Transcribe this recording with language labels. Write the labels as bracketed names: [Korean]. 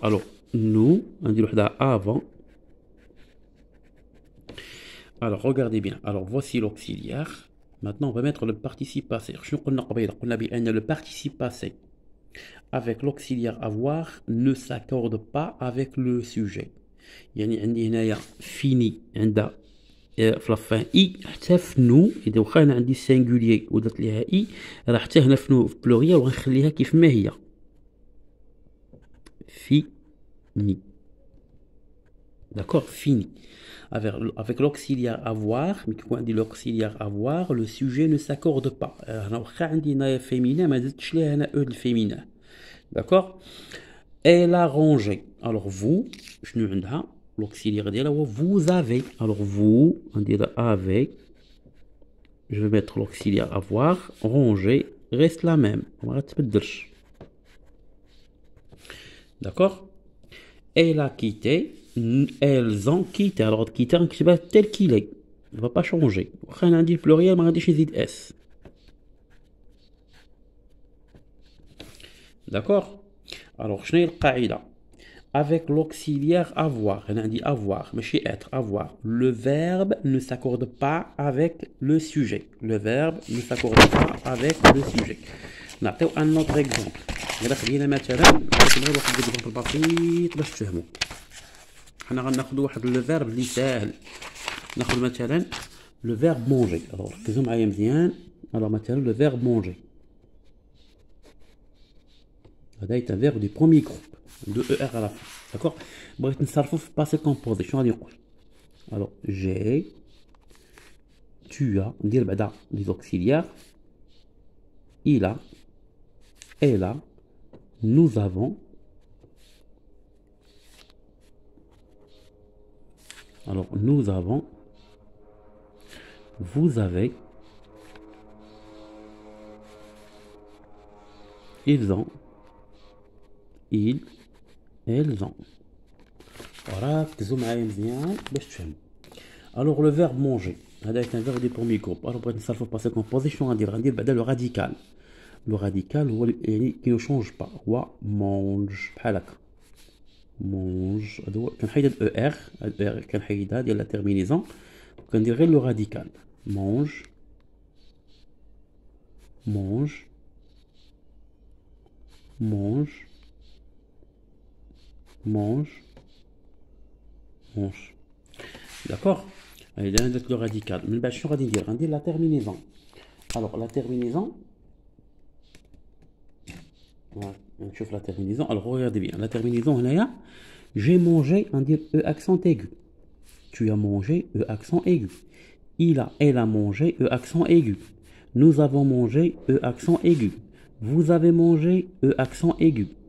[French] Alors, nous, on dit avant. Alors, regardez bien. Alors, voici l'auxiliaire. Maintenant, on va mettre le participe passé. Le participe passé avec l'auxiliaire avoir ne s'accorde pas avec le sujet. [Arabic] يعني عندي هنايا فيني عندها في لافان اي حتى في نو اذا واخا انا عندي سينغوليي ودرت ليها اي راه حتى هنا في نو في بلوريال وغنخليها كيف ما هي فيني. [French] D'accord, fini. Avec l'auxiliaire avoir, mais quand on dit l'auxiliaire avoir, le sujet ne s'accorde pas. [Arabic] هنا واخا عندي هنايا féminin ما زدتش ليها هنا او الفيمينا. [French] D'accord. Elle a rangé. Alors vous, [Arabic] شنو عندها [French] l'auxiliaire [Arabic] ديالها هو [French] vous avez. Alors vous, on dirait avec. Je vais mettre l'auxiliaire avoir. Ranger reste la même. [Arabic] ما غتبدلش. [French] D'accord. Elle a quitté. Elles ont quitté. Alors quitter نكتبها tel qu'il est. Il ne va pas changer. [Arabic] واخا انا عندي البلوريال ما غاديش نزيد اس. [French] D'accord. Alors [Arabic] شنو هي القاعده؟ [French] Avec l'auxiliaire avoir, on a dit avoir, mais chez être, avoir. Le verbe ne s'accorde pas avec le sujet. Le verbe ne s'accorde pas avec le sujet. نعطيو un autre exemple. [Arabic] إلا خدينا مثلا غير واحد l'exemple بسيط باش تفهموا. حنا غناخدو واحد لو فيرب اللي ساهل. ناخد مثلا لو فيرب مونجي. alors ركزوا معايا مزيان. alors مثلا لو فيرب مونجي. [French] هذا est un verbe du premier groupe. De ER à la fin. D'accord. [Arabic] بغيت نصرفو في passé composé. شنو غادي نقول؟ [French] alors j'ai, tu as, [Arabic] ندير بعدا [French] les auxiliaires. Il a, elle a, nous avons. Alors nous avons, vous avez, ils ont, ils, elles ont. [Arabic] Voilà, ركزوا معايا مزيان باش تفهموا. [French] Alors le verbe manger, هذا est un verbe du premier groupe. alors [Arabic] بغيت نصرفو [French] passé composé [Arabic] شنو غندير بعدا [French] le radical. Le radical هو يعني qui ne change pas هو mange [Arabic] بحال هكا. mange هذا هو كنحيد الاو ار. الاو ار كنحيدها ديال لا تيرمينيزون وكندير غير لو راديكال. [French] mange mange mange mange mange. D'accord. [Arabic] allez là ندير لو راديكال من بعد شنو غادي ندير؟ غندير لا تيرمينيزون. [French] alors la terminaison. نشوف la terminaison. alors regardez bien la terminaison هنايا j'ai mangé on dit e accent aigu. Tu as mangé e accent aigu. Il a, elle a mangé e accent aigu. Nous avons mangé e accent aigu. Vous avez mangé e accent aigu.